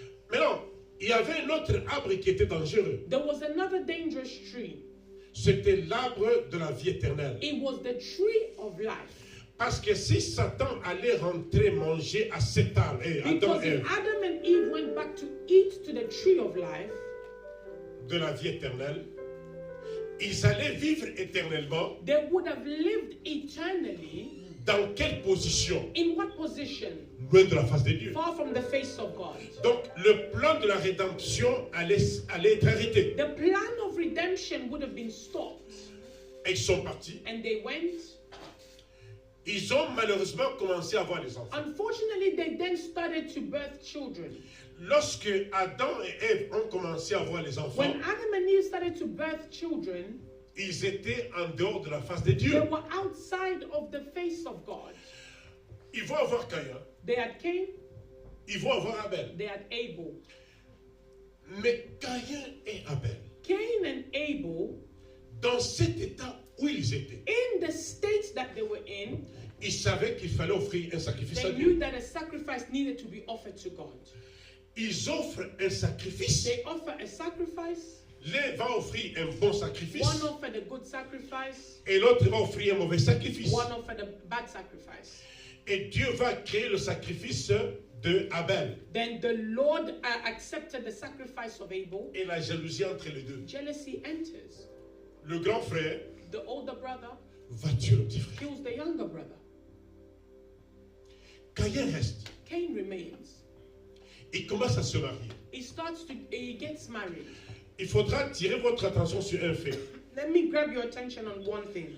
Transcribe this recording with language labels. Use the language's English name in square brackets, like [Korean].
[French] Maintenant, il y avait un autre arbre qui était dangereux. [English] There was another dangerous tree. [French] C'était l'arbre de la vie éternelle. [English] It was the tree of life. [French] Parce que si Satan allait rentrer manger à cet arbre, Adam [English] Because [French] et [English] if [French] Ève, [English] Adam and Eve went back to eat to the tree of life, [French] de la vie éternelle, ils allaient vivre éternellement. [English] they would have lived eternally. [French] Dans quelle position? [English] In what position? [French] Loin de la face de Dieu. [English] Far from the face of God. [French] Donc le plan de la rédemption allait être arrêté. [English] The plan of redemption would have been stopped. [French] Et ils sont partis. [English] And they went. [French] Ils ont malheureusement commencé à avoir des enfants. [English] Unfortunately, they then started to birth children. [French] Lorsque Adam et Ève ont commencé à avoir les enfants, [English] When Adam and Eve started to birth children, [French] ils étaient en dehors de la face de [English] they [French] Dieu. [English] were outside of the face of God. [French] Ils vont avoir Caïn, [English] They had Cain, [French] ils vont avoir Abel. [English] they had Abel. [French] Mais Caïn et Abel, [English] Cain and Abel, [French] dans cet état où ils étaient, [English] in the state that they were in, [French] ils savaient qu'il fallait offrir un sacrifice à [English] they [French] Dieu. [English] knew that a sacrifice needed to be offered to God. [French] Ils offrent un sacrifice. [English] They offer a sacrifice. [French] L'un va offrir un bon sacrifice [English] One offered a good sacrifice. [French] et l'autre va offrir un mauvais sacrifice. [English] One offered a bad sacrifice. [French] Et Dieu va créer le sacrifice de Abel. [English] Then the Lord accepted the sacrifice of Abel. [French] Et la jalousie entre les deux. [English] Jealousy enters. [French] Le grand frère [English] The older brother [French] va tuer le petit frère. [English] kills the younger brother. [French] Caïn reste. [English] Cain remains. [French] Il commence à se marier. [English] He gets married. [French] il faudra attirer votre attention sur un fait. [English] Let me grab your attention on one thing.